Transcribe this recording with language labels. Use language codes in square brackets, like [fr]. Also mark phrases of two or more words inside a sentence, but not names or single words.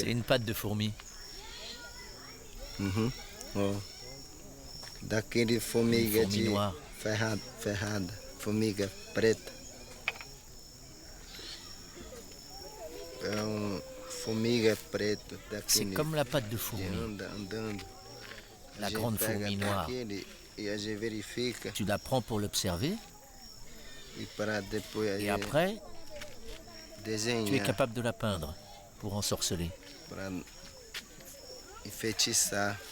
[fr] C'est une patte de fourmi. [pt] Ó. Daquele formiga [fr] Fourmi de noire. [pt] ferrada, formiga preta. Formiga preta. [fr] C'est comme la patte de fourmi, [pt] Andando. [fr] la grande fourmi noire. [pt] E a gente verifica [fr] Tu la prends pour l'observer [pt] e para depois [fr] et après, tu es [pt] desenhar [fr] capable de la peindre pour ensorceler. [pt] para enfeitiçar.